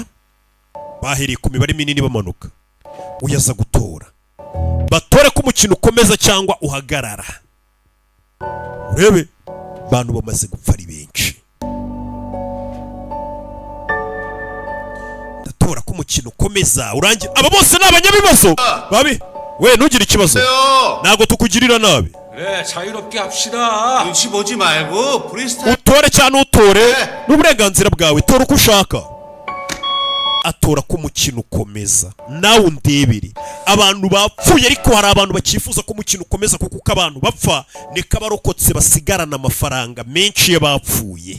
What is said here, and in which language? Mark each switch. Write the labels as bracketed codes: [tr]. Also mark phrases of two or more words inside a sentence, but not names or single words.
[rw] Bahereye ku mibare minini bamanuka. Uyaza gutora, batore ko umukino ukomeza cyangwa uhagarara. Urebe bantu bamaze gupfa ari benshi. Ndatora ko umukino ukomeza urangiye. Aba bose ni abanyabibazo babi. We ntugire ikibazo, ntago tukugirira nabi. [ko] 자유롭게 합시다. 눈치 보지 말고 프리스타일. [rw] utore cyane utore n'uburenganzira bwawe. Tora uko ushaka. Atora ko umukino ukomeza nawe undebere. Abantu bapfuye ariko hari abantu bakifuza ko umukino ukomeza kuko uko abantu bapfa niko abarokotse basigarana amafaranga menshi y'abapfuye.